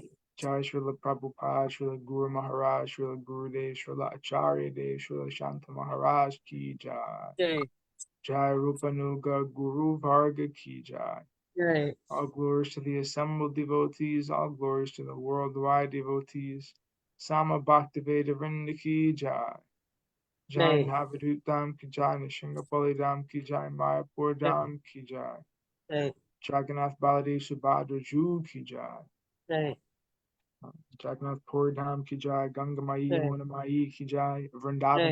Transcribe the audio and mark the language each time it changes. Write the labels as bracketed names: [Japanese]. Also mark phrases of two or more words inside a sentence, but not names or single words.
[Hindi] जय श्रील प्रभुपाद, श्रील गुरु महाराज, श्रील गुरुदेव, श्रील आचार्य देव, श्रील शान्त महाराज की जय. Jai. जय रूपानुग गुरु वर्ग की जय. Jai. [English] All glories to the assembled devotees, all glories to the worldwide devotees. [Hindi] सम भक्तिवेदान्त की जय। जय Jai. नवदूत धाम की जय, निशिंगपाली धाम की जय, मायापुर धाम की जय. Jai. जगन्नाथ बलदेव सुभद्रा जू की जय. Jai. जगन्नाथ पुरी धाम की जय, गंगा माई, Jai. यमुना माई की जय, वृन्दावन